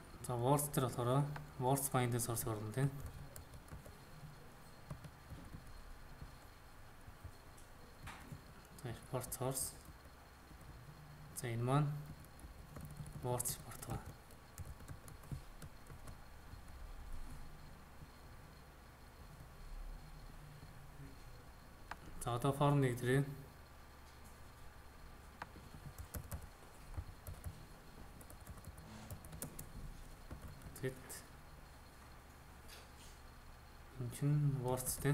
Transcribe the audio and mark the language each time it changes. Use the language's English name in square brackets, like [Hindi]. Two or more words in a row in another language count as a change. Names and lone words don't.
[Mongolian] За words дээр болохоор [English] words find source [Mongolian] орно тийм. За [English] import source. [Mongolian] За энэ маань [English] words import [Mongolian] ба. За одоо form нэг дээрээ Тэт энэ чинь words тийм.